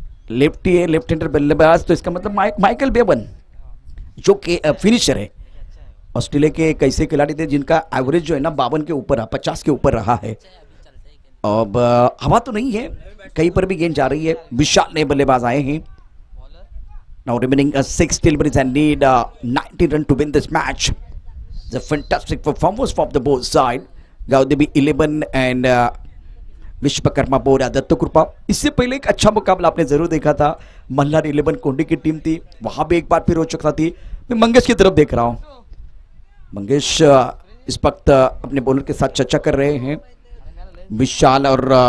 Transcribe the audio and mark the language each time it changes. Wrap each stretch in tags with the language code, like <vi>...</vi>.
<hi>Lefty है, left hander बल्लेबाज, तो इसका मतलब माइकल बेवन जो कि फिनिशर है। ऑस्ट्रेलिया के एक ऐसे खिलाड़ी थे जिनका एवरेज जो है ना 52 के ऊपर, 50 के ऊपर रहा है। अब हवा तो नहीं है, कहीं पर भी गेंद जा रही है। विशाल नए बल्लेबाज आए हैं। Now remaining</hi> <en>6 deliveries and need 90 run to win this match. The fantastic performance from the both side.</en> <hi>Gavdevi 11 and Vishwakarma बोरा दत्त कृपा। इससे पहले एक अच्छा मुकाबला आपने जरूर देखा था, मल्हार 11 कोंडी की टीम थी, वहां भी एक बार फिर रोचकता थी। मैं मंगेश की तरफ देख रहा हूं, मंगेश इस वक्त अपने बॉलर के साथ चर्चा कर रहे हैं। विशाल और</hi>